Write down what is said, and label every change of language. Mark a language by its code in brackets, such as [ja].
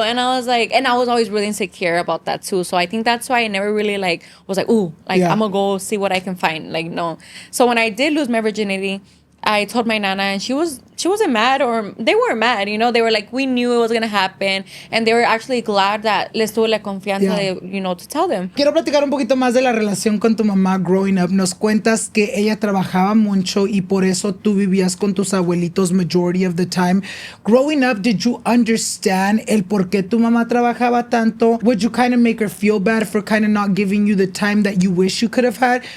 [en] And I was like, and I was always really insecure about that too. So I think that's why I never really like was like, ooh, like I'm gonna go see what I can find. Like, no. So when I did lose my virginity, I told my nana, and she wasn't mad, or they weren't mad, you know. They were like, we knew it was gonna happen, and they were actually glad that [es] les tuve la confianza de, [en] you know, to tell them. [es] Quiero platicar un poquito más de la relación con tu mamá [en] growing up. [es] Nos cuentas que ella trabajaba mucho y por eso tú vivías con tus abuelitos [en] majority of the time. Growing up, did you understand [es] el por qué tu mamá trabajaba tanto? [en] Would you kind of make her feel bad for kind of not giving you the time that you wish you could have had?